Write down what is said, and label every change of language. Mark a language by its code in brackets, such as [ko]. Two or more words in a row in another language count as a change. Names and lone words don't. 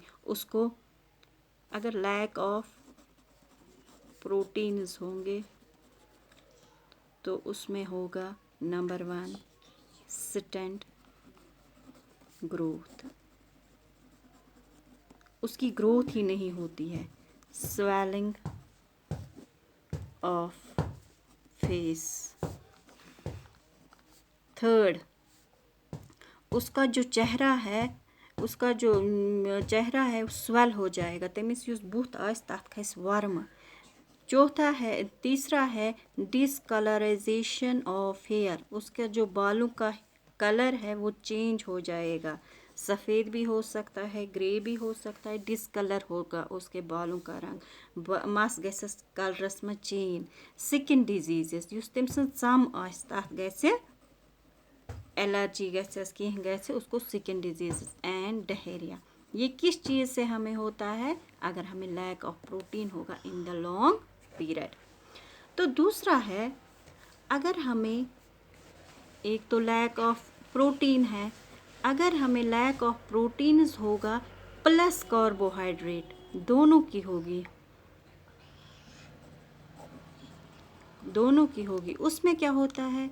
[hi] उसको अगर [en] lack of proteins [hi] होंगे तो उसमें होगा [en] number 1 stunt growth, [hi] उसकी ग्रोथ ही नहीं होती है। [en] swelling of face. [hi] थर्ड, उसका जो चेहरा है स्वेल हो जाएगा, [ks] तमिस युस बुथ आस तथ खस वर्म। [hi] तीसरा है [en] discolorization of hair, [hi] उसका जो बालों का कलर है वो चेंज हो जाएगा, सफ़ेद भी हो सकता है, ग्रे भी हो सकता है, डिसकलर होगा उसके बालों का रंग, [ks] मस गस कलरस में चेंज। [en] skin disease, [ks] युस तम सम आस तथ गस एलर्जी गस कह गस, [en] उसको skin disease and diarrhea. [hi] ये किस चीज़ से हमें होता है? अगर हमें [en] lack of protein [hi] होगा [en] in the long period. [hi] तो दूसरा है, अगर हमें एक तो [en] lack of protein [hi] है, अगर हमें [en] lack of proteins [hi] होगा [en] plus carbohydrate, [hi] दोनों की होगी, उसमें क्या होता है?